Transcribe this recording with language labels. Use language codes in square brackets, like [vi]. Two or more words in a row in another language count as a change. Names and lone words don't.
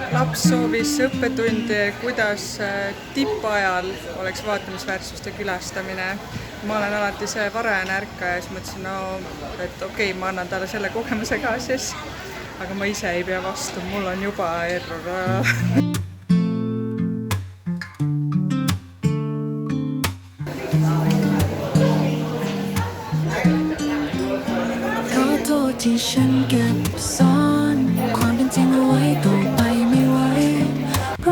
[et] laps soovis õppetundi, kuidas tippajal oleks vaatamisväärsuste külastamine. Ma olen alati see varajane ärkaja ja siis mõtlesin, et okei, ma annan talle selle kogemuse ka siis. Aga ma ise ei pea vastu, mul on juba error. [th] ที่ฉันเก็บซ่อนความเป็นจริงเอาไว้ต่อไปไม่ไหวร้